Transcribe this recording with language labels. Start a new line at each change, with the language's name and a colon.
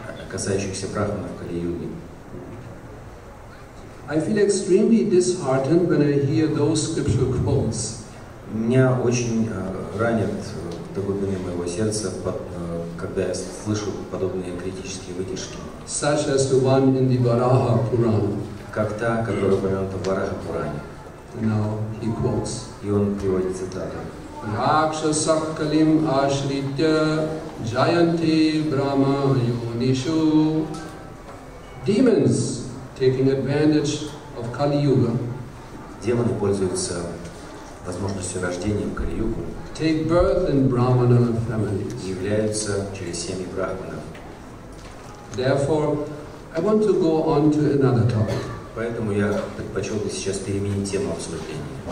Russian: Касающихся брахманов Кали-юги.
English: I feel extremely disheartened when I hear those scriptural quotes.
Russian: Меня очень ранит до глубины моего сердца, когда я слышу подобные критические выдержки.
English: Such as the one in the Varaha Purana.
Russian: Как та, которая упомянута в Вараха-Пуране.
English: Now he quotes.
Russian: И он приводит цитату.
Sanskrit: Rakshasakalim ashritya jayanti brahma yonishu.
English: Demons taking advantage of Kali Yuga.
Russian: Демоны пользуются возможностью рождения в Кали-югу.
English: Take birth in Brahmana families.
Russian: Являются через семьи брахманов.
English: Therefore, I want to go on to another topic.
Russian: Поэтому я предпочел бы сейчас переменить тему обсуждения.